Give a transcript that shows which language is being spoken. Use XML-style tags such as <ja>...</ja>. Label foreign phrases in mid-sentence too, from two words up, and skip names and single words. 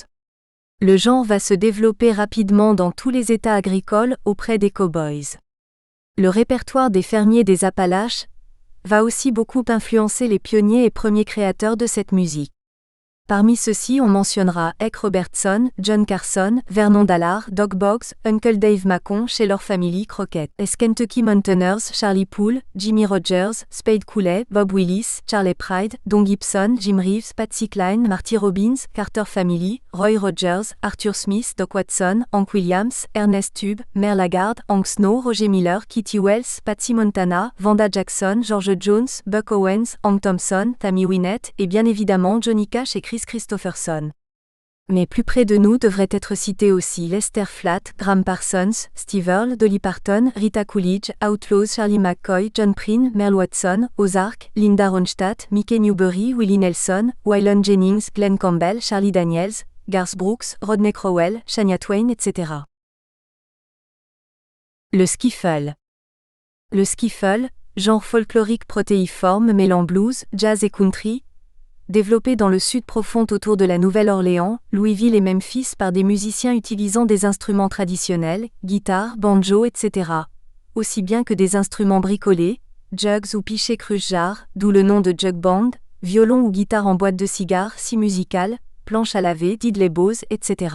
<fr>Le genre va se développer rapidement dans tous les États agricoles auprès des cowboys. Le répertoire des fermiers des Appalaches va aussi beaucoup influencer les pionniers et premiers créateurs de cette musique. Parmi ceux-ci, on mentionnera Eck Robertson, John Carson, Vernon Dallard, Doug Boggs, Uncle Dave Macon chez leur famille Crockett, Kentucky Mountaineers, Charlie Poole, Jimmy Rogers, Spade Cooley, Bob Willis, Charlie Pride, Don Gibson, Jim Reeves, Patsy Cline, Marty Robbins, Carter Family, Roy Rogers, Arthur Smith, Doc Watson, Hank Williams, Ernest Tubb, Merle Haggard, Hank Snow, Roger Miller, Kitty Wells, Patsy Montana, Vanda Jackson, George Jones, Buck Owens, Hank Thompson, Tammy Wynette et bien évidemment Johnny Cash et Chris Christopherson. Mais plus près de nous devraient être cités aussi Lester Flatt, Graham Parsons, Steve Earle, Dolly Parton, Rita Coolidge, Outlaws, Charlie McCoy, John Prine, Merle Watson, Ozark, Linda Ronstadt, Mickey Newbury, Willie Nelson, Waylon Jennings, Glenn Campbell, Charlie Daniels, Garth Brooks, Rodney Crowell, Shania Twain, etc. Le skiffle. Le skiffle, genre folklorique protéiforme mêlant blues, jazz et country, développé dans le sud profond autour de la Nouvelle-Orléans, Louisville et Memphis par des musiciens utilisant des instruments traditionnels, guitare, banjo, etc., aussi bien que des instruments bricolés, jugs ou pichets cruche-jarre, d'où le nom de</fr> <en>jug band,</en> <fr>violon ou guitare en boîte de cigare, scie musicale, planche à laver,</fr> <en>diddley bows,</en> <fr>etc.</fr>